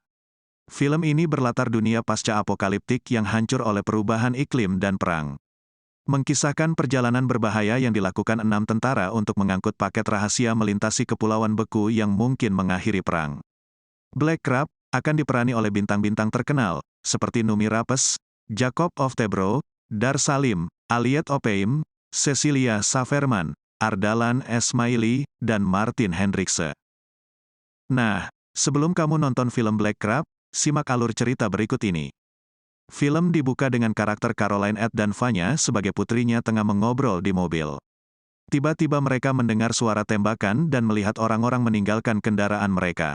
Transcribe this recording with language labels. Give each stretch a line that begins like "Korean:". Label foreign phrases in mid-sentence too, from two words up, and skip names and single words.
Indonesian: Film ini berlatar dunia pasca apokaliptik yang hancur oleh perubahan iklim dan perang. Mengkisahkan perjalanan berbahaya yang dilakukan 6 tentara untuk mengangkut paket rahasia melintasi kepulauan beku yang mungkin mengakhiri perang. Black Crab akan diperani oleh bintang-bintang terkenal, seperti Noomi Rapace, Jacob Oftebro, Dar Salim, Aliet Opeim, Cecilia Saverman, Ardalan Esmaili, dan Martin Hendrikse. Nah, sebelum kamu nonton film Black Crab, simak alur cerita berikut ini. Film dibuka dengan karakter Caroline Ed dan Vanya sebagai putrinya tengah mengobrol di mobil. Tiba-tiba mereka mendengar suara tembakan dan melihat orang-orang meninggalkan kendaraan mereka.